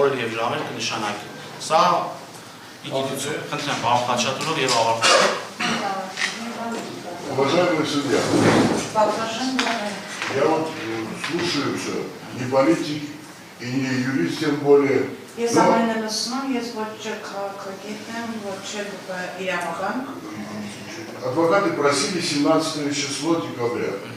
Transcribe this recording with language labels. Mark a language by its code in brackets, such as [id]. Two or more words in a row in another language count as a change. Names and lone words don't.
[hy] օրեր եւ ժամեր կնշանակի։ Սա իդիտություն, խնդրեմ, պարոն Խաչատուրով եւ ավարտել։ [ru] Уважаемый судья, я вот слушаю все, не политик и не юрист, тем более. Адвокаты просили 17 число декабря.